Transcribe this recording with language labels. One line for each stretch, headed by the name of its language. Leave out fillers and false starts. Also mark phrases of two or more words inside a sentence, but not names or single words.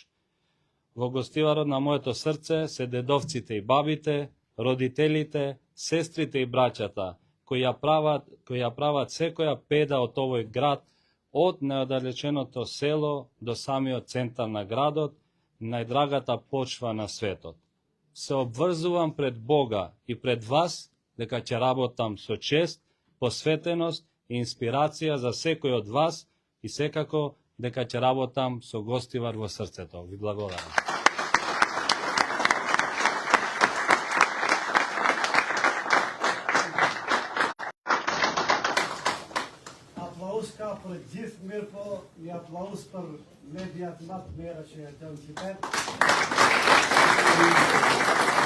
Macedonian: Во Гостиварот на моето срце се дедовците и бабите, родителите, сестрите и браќата, кои ја прават секоја педа од овој град, од неоддалеченото село до самиот центар на градот, најдрагата почва на светот. Се обврзувам пред Бога и пред вас дека ќе работам со чест, посветеност и инспирација за секој од вас и секако дека ќе работам со Гостивар во срцето. Ви благодарам.
Albanian: Aplauz ka për gjithë, mirë po një aplauz për mediat më të mira që jetojnë në qytet.